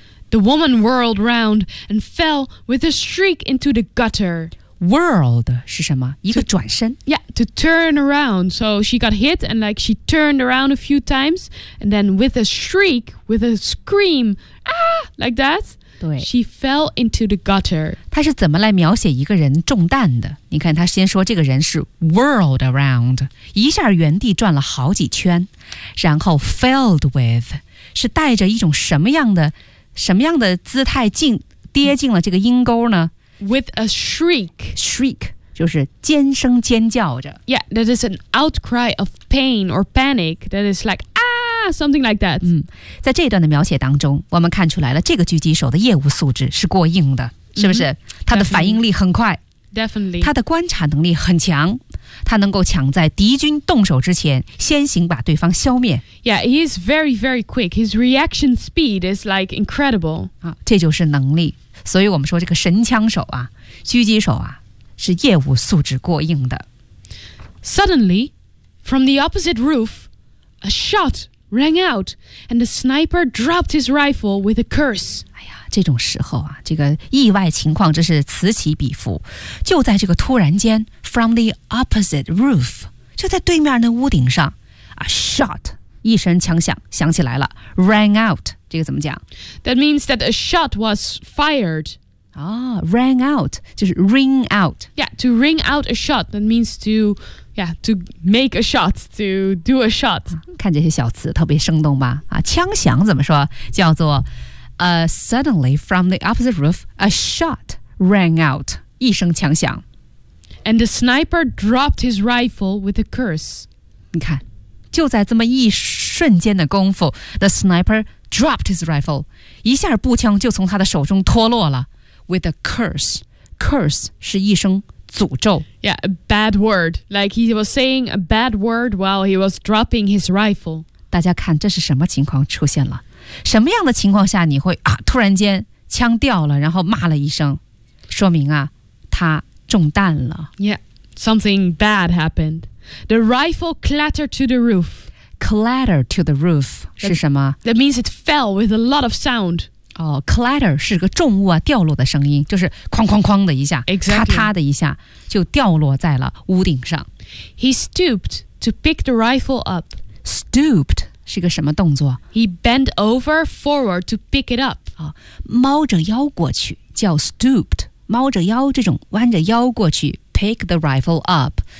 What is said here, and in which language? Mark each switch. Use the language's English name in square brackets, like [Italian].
[English] The woman whirled round and fell with a shriek into the gutter. [Chinese] Whirled 是什么？一个转身。 [English] Yeah, to turn around. So she got hit and like she turned around a few times, and then with a shriek, with a scream, ah, like that. She fell into the gutter. [Chinese] 他是怎么来描写一个人中弹的？你看，他先说这个人是 whirled around， 一下原地转了好几圈，然后 [English] filled with [Chinese] 是带着一种什么样的姿态跌进了这个阴沟呢 [English] ？With a shriek, [Chinese] shriek 就是尖声尖叫着。 [English] Yeah, that is an outcry of pain or panic. That is like. Something like that. [Chinese] 在这段的描写当中，我们看出来了这个狙击手的业务素质是过硬的，是不是？ Mm-hmm. 他的反应力很快， [English] definitely. [Chinese] 他的观察能力很强，他能够抢在敌军动手之前，先行把对方消灭。 [English] Yeah, he is very, very quick. His reaction speed is like incredible. [Chinese] 这就是能力。所以我们说这个神枪手啊，狙击手啊，是业务素质过硬的。 [English] Suddenly, from the opposite roof, a shot. Rang out, and the sniper dropped his rifle with a curse. [Chinese] 哎呀，这种时候啊，这个意外情况真是此起彼伏。就在这个突然间 ， [English] from the opposite roof， [Chinese] 就在对面那屋顶上 ， [English] a shot， [Chinese] 一声枪响响起来了。 [English] Rang out， [Chinese] 这个怎么讲 [English] ？That means that a shot was fired. rang out [Chinese] 就是 [English] ring out. Yeah, to ring out a shot. That means to. Yeah, to make a shot, to do a shot. [Chinese] 看这些小词特别生动吧？枪响怎么说？叫做 [English] suddenly from the opposite roof, a shot rang out. [Chinese] 一声枪响。 [English] And the sniper dropped his rifle with a curse. [Chinese] 你看，就在这么一瞬间的功夫 ， [English] the sniper dropped his rifle. [Chinese] 一下步枪就从他的手中脱落了 ， [English] with a curse. [Chinese] Curse 是一声。诅咒 [English] Yeah, a bad word. Like he was saying a bad word while he was dropping his rifle. [Chinese] 大家看这是什么情况出现了？什么样的情况下你会啊突然间枪掉了，然后骂了一声，说明啊他中弹了。 [English] Yeah, something bad happened. The rifle clattered to the roof. Clattered to the roof [Chinese] 是什么 [English] ？That means it fell with a lot of sound. [Chinese] Clatter 是个重物啊，掉落的声音，就是哐哐哐的一下，咔、 [English] exactly. [Chinese] 嗒的一下，就掉落在了屋顶上。 [English] He stooped to pick the rifle up. [Chinese] Stooped 是个什么动作 [English] ？He bent over forward to pick it up. [Chinese] 猫着腰过去叫 stooped， 猫着腰这种弯着腰过去 [English] pick the rifle up。